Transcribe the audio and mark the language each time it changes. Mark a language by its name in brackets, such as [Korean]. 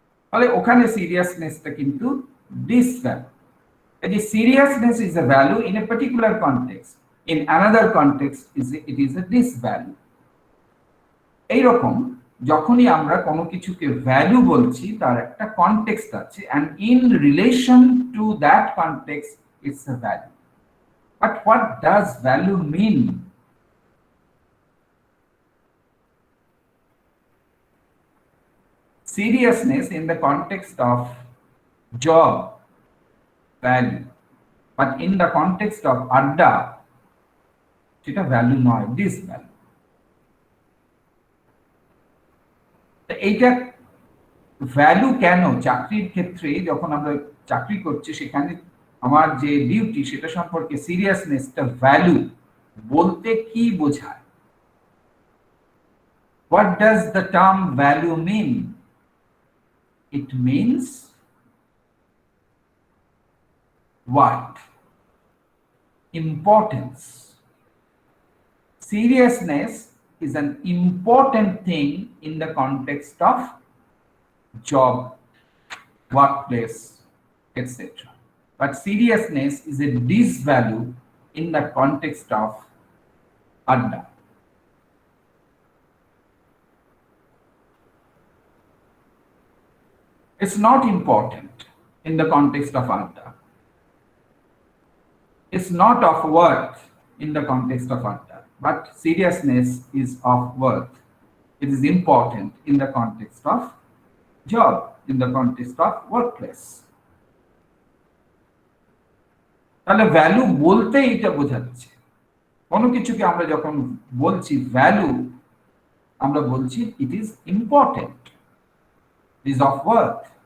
[Bangla] ফলে ওখানে সিরিয়াসনেসটা কিন্তু ডিস ভ্যালু। এই যে [English] Seriousness is a value in a particular context, in another context it is a disvalue. [Bangla] এইরকম যখনই আমরা কোনো কিছুকে ভ্যালু বলছি, তার একটা কনটেক্সট আছে, [English] and in relation to that context it's a value. But what does value mean? seriousness in the context of job value, but in the context of adda [Bangla] সেটা ভ্যালু নয়, দিস ভ্যালু। এইটা value কেন চাকরির ক্ষেত্রে যখন আমরা চাকরি করছি সেখানে আমার যে ডিউটি সেটা সম্পর্কে সিরিয়াসনেসটা ভ্যালু বলতে কি বোঝায়? [English] What does the term value mean? It means what? Importance. Seriousness is an important thing in the context of job, workplace, etc. But seriousness is a disvalue in the context of adda. It's not important in the context of adda. It's not of worth in the context of adda, but seriousness is of worth. It is important in the context of job, in the context of workplace. [Bangla] তাহলে value বলতে এটা বোঝাচ্ছে কোনো কিছুকে আমরা যখন বলছি value আমরা বলছি [English] It is important, is of worth.